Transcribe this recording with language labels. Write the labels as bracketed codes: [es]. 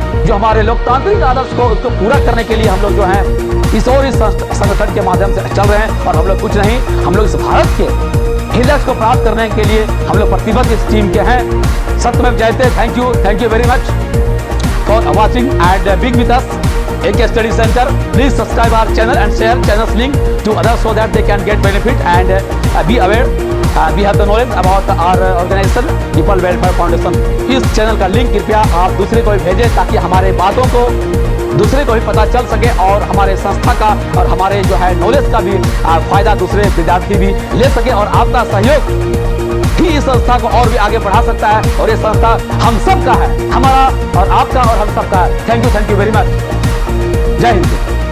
[hi] जो हमारे लोकतांत्रिक आदर्श को उसको पूरा करने के लिए हम लोग जो हैं इस संगठन के माध्यम से चल रहे हैं। और हम लोग कुछ नहीं, हम लोग इस भारत के लक्ष्य को प्राप्त करने के लिए हम लोग प्रतिबद्ध इस टीम के हैं। सत्यमेव जयते। [en] Thank you very much for watching and being with us AK Study Center. Please subscribe our channel and share channel's link to others so that they can get benefit and be aware. We have the knowledge about our organization People Welfare Foundation. [hi] इस channel का link कृपया आप दूसरे को भी भेजें ताकि हमारे बातों को दूसरे को भी पता चल सके और हमारे संस्था का और हमारे जो है नॉलेज का भी फायदा दूसरे विद्यार्थी भी ले सके। और आपका सहयोग ही इस संस्था को और भी आगे बढ़ा सकता है। और ये संस्था हम सब का है, हमारा और आपका और हम सब का है। Thank you very much. जय हिंद।